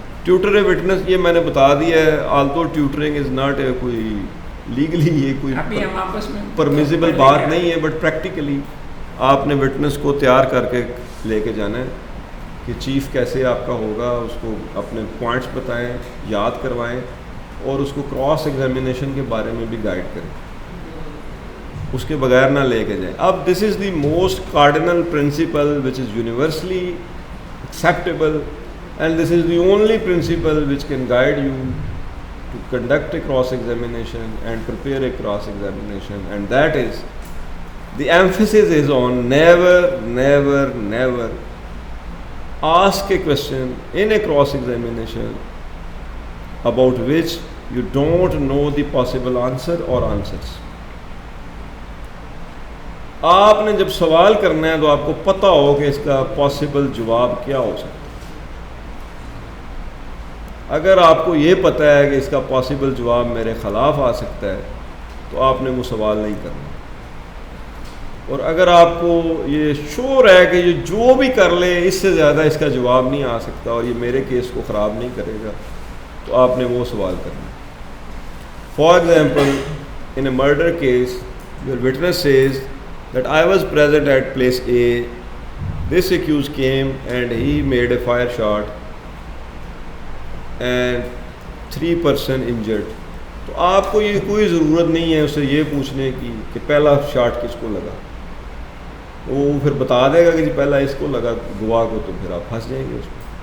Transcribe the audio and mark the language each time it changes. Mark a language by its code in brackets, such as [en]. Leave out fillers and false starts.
[ur] Twitter witness یہ میں نے بتا دیا ہے, [en] although tutoring is not a [ur] کوئی لیگلی یہ کوئی پرمیزیبل بات نہیں ہے, بٹ پریکٹیکلی آپ نے وٹنس کو تیار کر کے لے کے جانا ہے کہ چیف کیسے آپ کا ہوگا, اس کو اپنے پوائنٹس بتائیں, یاد کروائیں اور اس کو کراس ایگزامینیشن کے بارے میں بھی گائیڈ کریں, اس کے بغیر نہ لے کے جائیں. [en] اب this is the most cardinal principle which is universally acceptable and this is the only principle which can guide you to conduct a cross examination and prepare a cross examination, and that is the emphasis is on never ask a question in a cross examination about which you don't know the possible answer or answers. [ur] آپ نے جب سوال کرنا ہے تو آپ کو پتہ ہو کہ اس کا پاسبل جواب کیا ہو سکتا ہے. اگر آپ کو یہ پتہ ہے کہ اس کا پاسبل جواب میرے خلاف آ سکتا ہے تو آپ نے وہ سوال نہیں کرنا. اور اگر آپ کو یہ شور ہے کہ یہ جو بھی کر لے اس سے زیادہ اس کا جواب نہیں آ سکتا اور یہ میرے کیس کو خراب نہیں کرے گا تو آپ نے وہ سوال کرنا. [en] For example in a murder case your witness says that I was present at place A, this accused came and he made a fire shot and 3 person injured. [ur] تو آپ کو یہ کوئی ضرورت نہیں ہے اسے یہ پوچھنے کی کہ پہلا شاٹ کس کو لگا. وہ پھر بتا دے گا کہ جی پہلا اس کو لگا گواہ کو, تو پھر آپ پھنس جائیں گے اس میں.